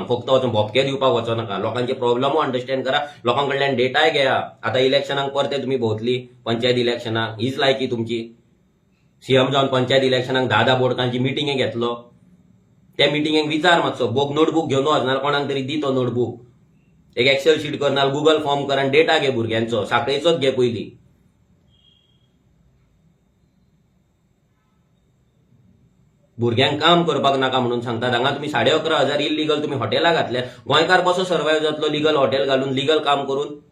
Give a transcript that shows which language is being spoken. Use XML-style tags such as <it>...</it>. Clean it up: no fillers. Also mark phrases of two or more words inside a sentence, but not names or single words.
<kok>फक्त वचून भोपके दिवपाक वचो नाका. लोकांचे प्रॉब्लेमूय अंडरस्टँड करा, लोकांकडल्यान डेटाय घेया. आतां इलेक्शनाक परते तुम्ही भोंवतली, पंचायत इलेक्शनाक, हीच लायकी तुमची. सीएम जावन पंचायत इलेक्शनाक 10 बोर्डांची मिटिंगे घेतलो. त्या मिटिंगेक विचार मातसो, नोटबुक घेवन वच, नाल्यार कोणाक तरी दी तो नोटबुक. एक</kok> <en>Excel sheet</en> <kok>कर, नाल्यार</kok> <en>Google form</en> <kok>कर आनी डेटा घे भुरग्यांचो, साखळेचोच घे पयली. भुरग्यांक काम करपाक नाका म्हणून सांगतात. हांगा तुम्ही 11,500 इल्लीगल तुम्ही हॉटेलां घातल्या. गोंयकार कसो सर्वायव जातलो</kok> <en>legal hotel</en> <kok>घालून, लिगल काम करून?</kok>